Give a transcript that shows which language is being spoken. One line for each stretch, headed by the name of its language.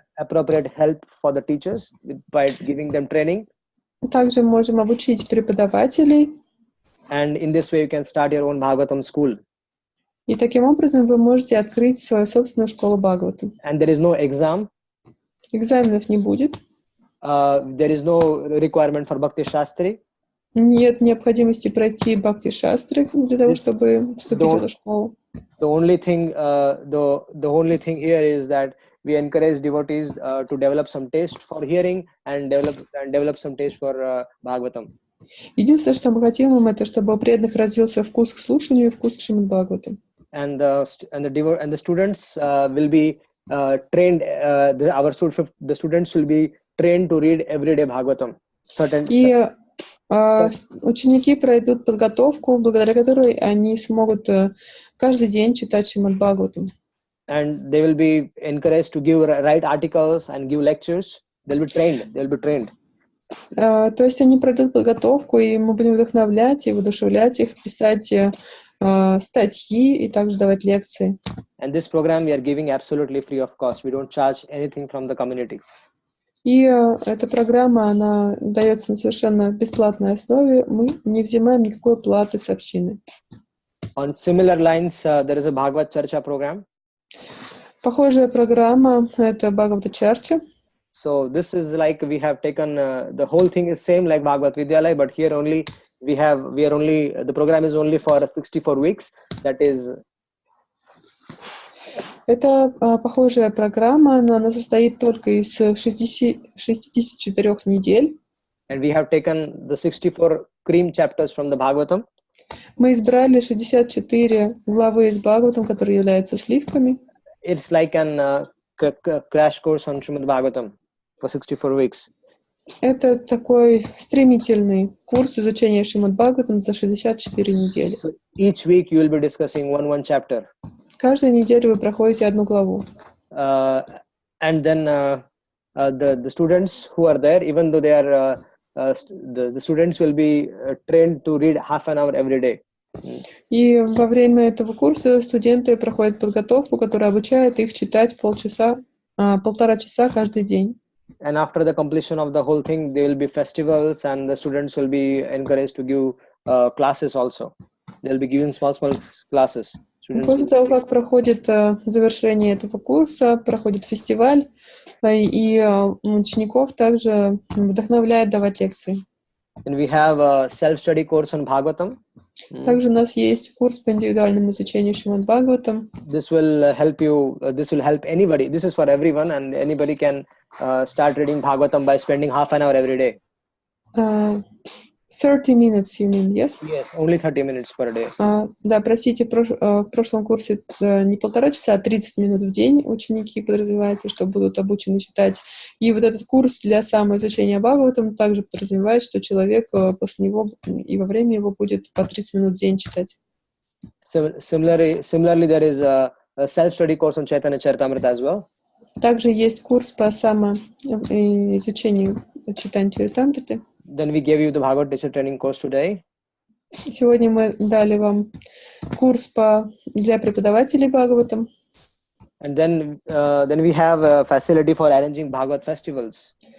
English: Appropriate help for the teachers by giving them training.
Russian: Также можем обучить преподавателей.
English: And in this way, you can start your own Bhagavatam school.
Russian: И таким образом вы можете открыть свою собственную школу Бхагаватам.
English: And there is no exam.
Russian: Экзаменов не будет.
English: There is no requirement for Bhakti Shastri.
Russian: Нет необходимости пройти Бхакти Шастры для того, чтобы вступить в эту школу.
English: The only thing here is that we encourage devotees to develop some taste for hearing and develop some taste for Bhagavatam.
Russian: Единственное, что мы хотим, это чтобы у преданных развился вкус к слушанию и вкус к Шримад Бхагаватам.
English: And the students will be trained. The students will be trained to read everyday Bhagavatam.
Russian: И ученики пройдут подготовку, благодаря которой они смогут каждый день читать Шримад Бхагаватам.
English: And they will be encouraged to write articles and give lectures. They'll be trained.
Russian: То есть они пройдут подготовку, и мы будем вдохновлять и воодушевлять их писать статьи и также давать лекции.
English: And this program we are giving absolutely free of cost. We don't charge anything from the community.
Russian: И эта программа, она дается на совершенно бесплатной основе. Мы не взимаем никакой платы с общины.
English: On similar lines, there is a Bhagavad Charcha program.
Russian: Похожая программа — это Bhagavata Charcha.
English: So this is like we have taken the whole thing is same like Bhagavat Vidyalaya, but here only the program is only for 64 weeks. That is.
Russian: Это похожая программа, но она состоит только из 64 недель.
English: And we have taken the 64 cream chapters from the Bhagavatam.
Russian: Мы избрали 64 главы из Бхагаватам, которые являются сливками.
English: It's like an crash course on Srimad Bhagavatam for 64 weeks.
Russian: Это такой стремительный курс изучения Шримад Бхагаватам за 64 недели.
English: So each week you will be discussing one chapter.
Russian: Каждую неделю вы проходите 1 главу.
English: And then the students who are there, even though they are the students will be trained to read half an hour every day.
Russian: И во время этого курса студенты проходят подготовку, которая обучает их читать 1,5 часа каждый день.
English: And after the completion of the whole thing, there will be festivals, and the students will be encouraged to give classes also. They will be given small classes.
Russian: После того, как проходит завершение этого курса, проходит фестиваль, и учеников также вдохновляет давать лекции.
English: And we have a self-study course on Bhagavatam.
Russian: Также у нас есть курс по индивидуальному изучению Шримад Бхагаватам.
English: This will help you. This will help anybody. This is for everyone, and anybody can start reading Bhagavatam by spending half an hour every day. 30 minutes, you mean, yes? Yes, only 30 minutes per day.
Russian: Да, простите, в прошлом курсе не 1,5 часа, а 30 минут в день ученики подразумевается, что будут обучены читать. И вот этот курс для самоизучения Бхагаватам также подразумевает, что человек после него и во время его будет по 30 минут в день читать.
English: Similarly, there is a self-study course on Chaitanya Charitamrita as well.
Russian: Также есть курс по самоизучению Чайтанья Чаритамриты.
English: Then we gave you the Bhagavad teacher training course today.
Russian: Сегодня мы дали вам курс для преподавателей Бхагаватам.
English: And then we have a facility for arranging Bhagavad festivals.